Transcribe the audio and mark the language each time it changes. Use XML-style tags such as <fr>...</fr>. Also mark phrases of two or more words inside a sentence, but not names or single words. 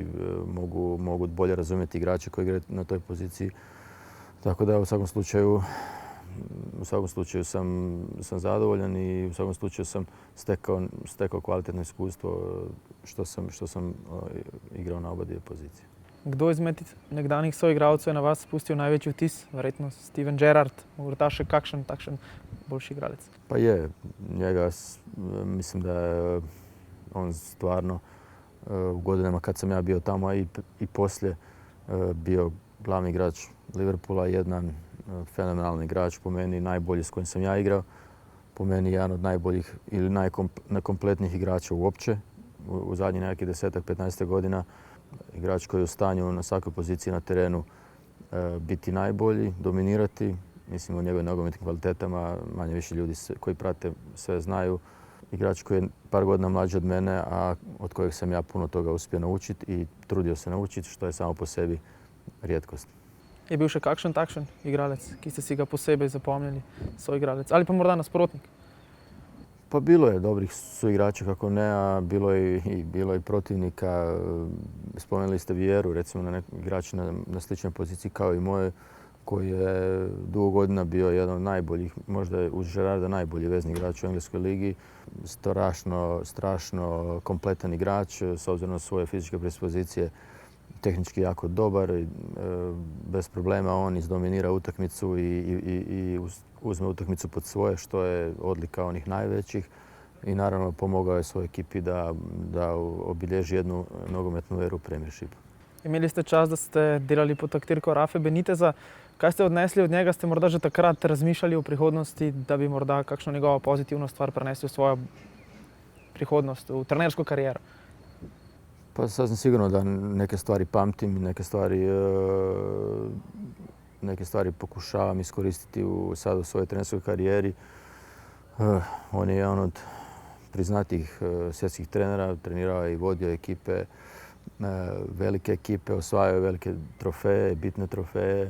<hr>Mogu bolje razumjeti igrače koji igraju na toj poziciji. Tako da u svakom slučaju sam zadovoljan i u svakom slučaju sam stekao kvalitetno iskustvo što sam igrao na oba dvije pozicije.</hr> <sl>Kdo izmed nekdanjih soigralcev je na vas spustil največji vtis? Verjetno Steven Gerrard, morda še kakšen takšen boljši igralec?</sl> <hr>Pa je, njega mislim da je on stvarno u godinama kad sam ja bio tamo i poslije bio glavni igrač Liverpoola, jedan fenomenalni igrač, po meni najbolji s kojim sam ja igrao, po meni jedan od najboljih ili najkompletnijih igrača uopće u zadnjih nekakvih 10-15 godina. Igrač koji je u stanju na svakoj poziciji na terenu biti najbolji, dominirati. Mislim o njegovim nogometnim kvalitetama, manje više ljudi koji prate sve znaju. Igrač koji je par godina mlađi od mene, a od kojeg sam ja puno toga uspio naučiti i trudio se naučiti, što je samo po sebi rijetkost.</hr> <sl>Je bil še kakšen takšen igralec, ki ste si ga posebej zapomnili, soigralec ali pa morda nasprotnik?</sl> <hr>Pa bilo je dobrih suigrača, kako ne, a bilo je protivnika. Spomenuli ste Vieiru, recimo igrač na sličnoj poziciji kao i moje, koji je dugo godina bio jedan od najboljih, možda uz Gerarda najbolji vezni igrač u engleskoj ligi. Strašno kompletan igrač, s obzirom na svoje fizičke predispozicije, tehnički jako dobar. Bez problema on izdominira utakmicu i uzme utakmicu pod svoje, što je odlika onih najvećih. I naravno pomogao je svojoj ekipi da obilježi jednu nogometnu eru u Premiershipu.</hr> <sl>Imeli ste čas, da ste delali pod taktirko Rafe Beniteza. Kaj ste odnesli od njega? Ste morda že takrat razmišljali o prihodnosti, da bi morda kakšno njegovo pozitivno stvar prenesli v svojo prihodnost, v trenersko kariero?</sl> <hr>Pa sasvim sigurno da neke stvari pamtim, neke stvari pokušavam iskoristiti sad u svojoj trenerskoj karijeri. On je jedan od priznatih svjetskih trenera, trenirao je i vodio ekipe, velike ekipe, osvajao velike trofeje, bitne trofeje.</hr>